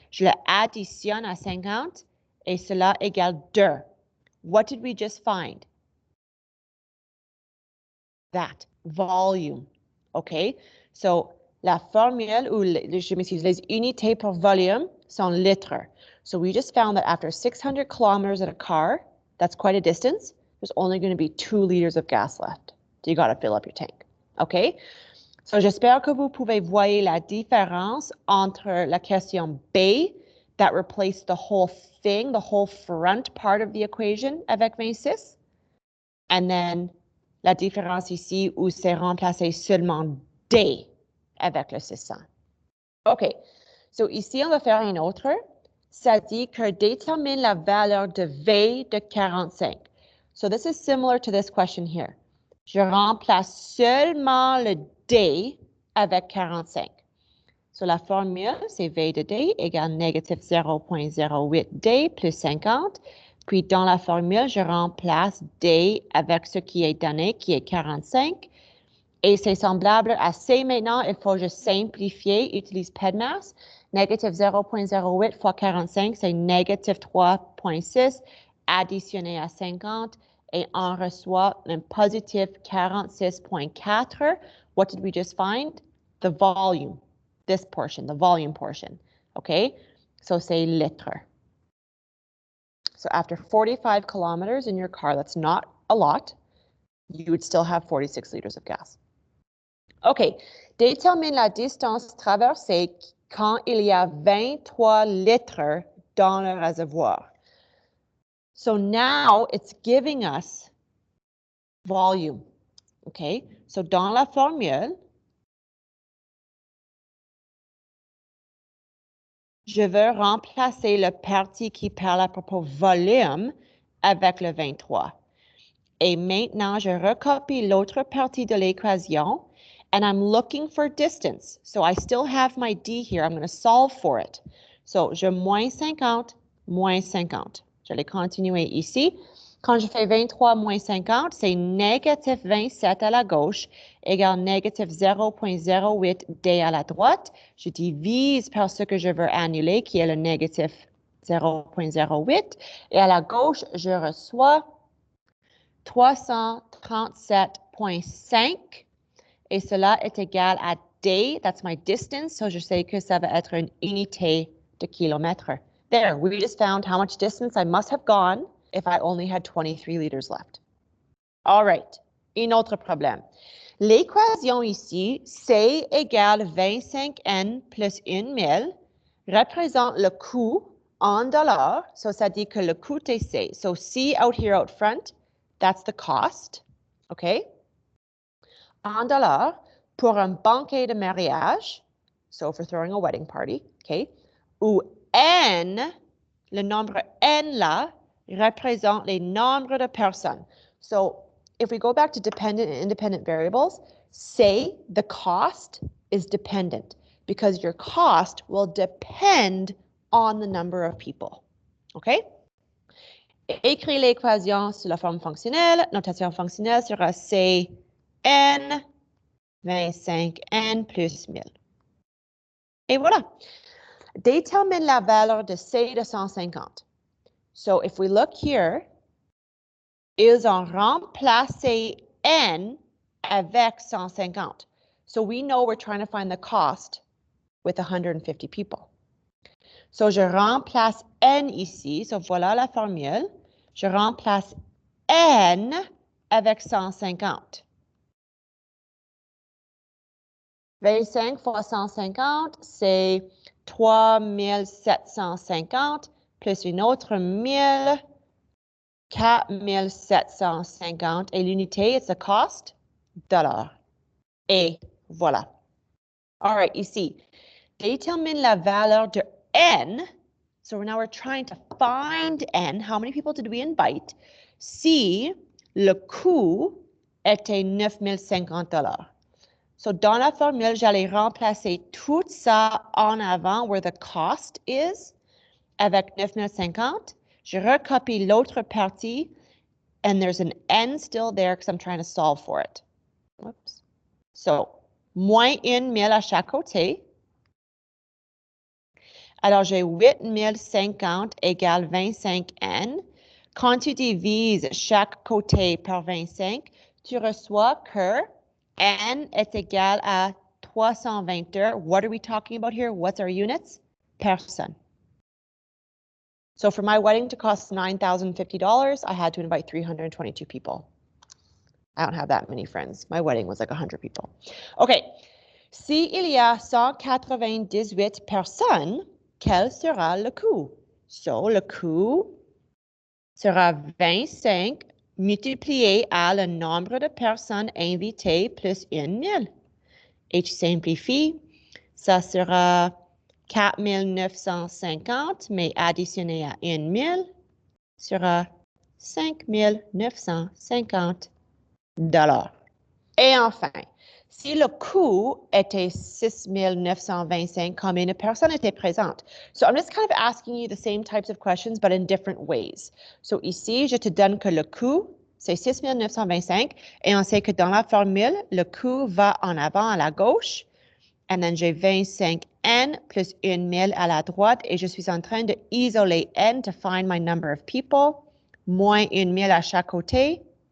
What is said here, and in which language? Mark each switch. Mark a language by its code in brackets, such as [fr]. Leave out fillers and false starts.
[fr] Je le additionne à 50 et cela égale 2. [en] What did we just find? That volume. Okay, [fr] so la formule ou je m'excuse, les unités pour volume sont litres. [en] So we just found that after 600 kilometers in a car, that's quite a distance, there's only going to be 2 liters of gas left. So you got to fill up your tank. [fr] Okay, so j'espère que vous pouvez voir la différence entre la question B [en] that replaced the whole thing, the whole front part of the equation [fr] avec 26, [en] and then [fr] la différence ici où c'est remplacé seulement D avec le 600. OK. So ici, on va faire un autre. Ça dit que détermine la valeur de V de 45. [en] So this is similar to this question here. [fr] Je remplace seulement le D avec 45. So, la formule, c'est V de D égale négatif 0,08 D plus 50. Puis, dans la formule, je remplace D avec ce qui est donné, qui est 45. Et c'est semblable à C maintenant. Il faut juste simplifier, utilise PEDMAS. Négatif 0,08 fois 45, c'est négatif 3,6 additionné à 50. Et on reçoit un positif 46,4. [en] What did we just find? The volume. This portion, the volume portion. Okay? So say liter. So after 45 kilometers in your car, that's not a lot, you would still have 46 liters of gas. OK. [fr] Détermine la distance traversée quand il y a 23 litres dans le réservoir. [en] So now it's giving us volume. OK? [fr] So dans la formule, je veux remplacer le parti qui parle à propos volume avec le 23. Et maintenant, je recopie l'autre partie de l'équation [en] and I'm looking for distance. So I still have my D here. I'm going to solve for it. So, [fr] je moins 50, moins 50. Je vais continuer ici. Quand je fais 23 moins 50, c'est négatif 27 à la gauche égale négatif 0,08 D à la droite. Je divise par ce que je veux annuler, qui est le négatif 0,08. Et à la gauche, je reçois 337,5 et cela est égal à D, [en] that's my distance, [fr] so je sais que ça va être une unité de kilomètre. [en] There, we just found how much distance I must have gone if I only had 23 liters left. [fr] All right, un autre problème. L'équation ici, C égale 25N plus 1000, représente le coût en dollars, so ça dit que le coût est C. [en] So C out here out front, that's the cost, okay? [fr] En dollars pour un banquet de mariage, [en] so for throwing a wedding party, okay? [fr] Où N, le nombre N là, représente les nombres de personnes. [en] So if we go back to dependent and independent variables, say the cost is dependent because your cost will depend on the number of people, okay? [fr] Écris l'équation sous la forme fonctionnelle. Notation fonctionnelle sera Cn 25n plus 1000. Et voilà. Détermine la valeur de C de 150. [en] So if we look here, [fr] ils ont remplacé n avec 150. [en] So we know we're trying to find the cost with 150 people. [fr] So je remplace n ici. So voilà la formule. Je remplace n avec 150. 25 fois 150, c'est 3750 plus une autre 1000, 4750. Et l'unité, [en] it's a cost, [fr] dollar. Et voilà. All right, ici, détermine la valeur de n. [en] So now we're trying to find n. How many people did we invite? [fr] Si le coût était $9050. So dans la formule, j'allais remplacer tout ça en avant [en] where the cost is [fr] avec 9050. Je recopie l'autre partie [en] and there's an n still there because I'm trying to solve for it. [fr] Whoops. So, moins 1000 à chaque côté. Alors, j'ai 8050 égale 25n. Quand tu divises chaque côté par 25, tu reçois que n est égal à 322. [en] What are we talking about here? What's our units? [fr] Personne. [en] So for my wedding to cost $9,050, I had to invite 322 people. I don't have that many friends. My wedding was like 100 people. OK. [fr] Si il y a 198 personnes, quel sera le coût? So le coût sera 25 multiplié à le nombre de personnes invitées plus 1000. Et tu simplifies, ça sera 4950, mais additionné à 1000, sera 5950 $. Et enfin, si le coût était 6 925 comme une personne était présente. [en] So I'm just kind of asking you the same types of questions, but in different ways. [fr] So ici, je te donne que le coût, c'est 6 925, et on sait que dans la formule, le coût va en avant à la gauche, [en] and then [fr] j'ai 25N plus 1 000 à la droite, et je suis en train de isoler N [en] to find my number of people, [fr] moins 1 000 à chaque côté.